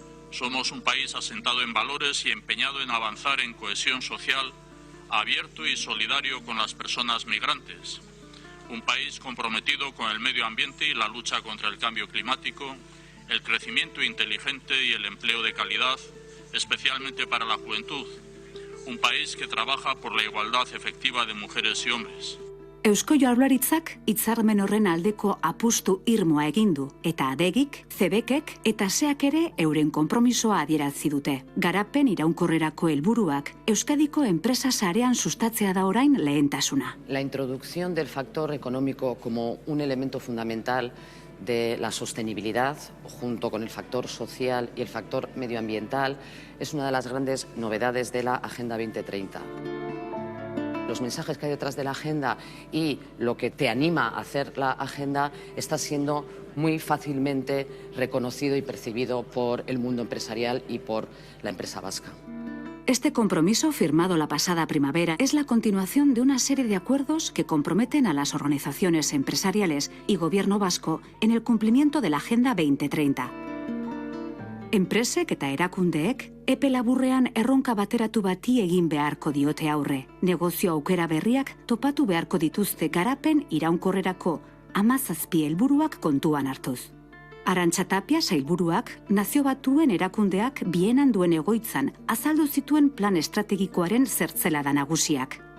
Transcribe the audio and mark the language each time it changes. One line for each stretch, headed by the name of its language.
Spanish: Somos un país asentado en valores y empeñado en avanzar en cohesión social, abierto y solidario con las personas migrantes. Un país comprometido con el medio ambiente y la lucha contra el cambio climático, el crecimiento inteligente y el empleo de calidad, especialmente para la juventud. Un país que trabaja por la igualdad efectiva de mujeres y hombres.
Basque: Eusko Jaurlaritzak hitzarmen horren aldeko apustu irmoa egin du, eta adegik, CEBEKek eta SEAK ere euren konpromisoa adierazi dute. Garapen iraunkorrerako helburuak Euskadiko enpresa sarean sustatzea da orain lehentasuna.
Spanish: La introducción del factor económico como un elemento fundamental de la sostenibilidad, junto con el factor social y el factor medioambiental, es una de las grandes novedades de la Agenda 2030. Los mensajes que hay detrás de la agenda y lo que te anima a hacer la agenda está siendo muy fácilmente reconocido y percibido por el mundo empresarial y por la empresa vasca. Este compromiso, firmado la pasada primavera, es la continuación de una serie de acuerdos que comprometen a las organizaciones empresariales y gobierno vasco en el cumplimiento de la Agenda 2030.
Basque: Enpresek eta erakundeek epe laburrean erronka bateratu bati egin beharko diote aurre. Negozio aukera berriak topatu beharko dituzte garapen iraunkorrerako 17 helburuak kontuan hartuz. Arantxa Tapia sailburuak Nazio Batuen erakundeak Bienan duen egoitzan azaldu zituen plan estrategikoaren zertzelada nagusiak.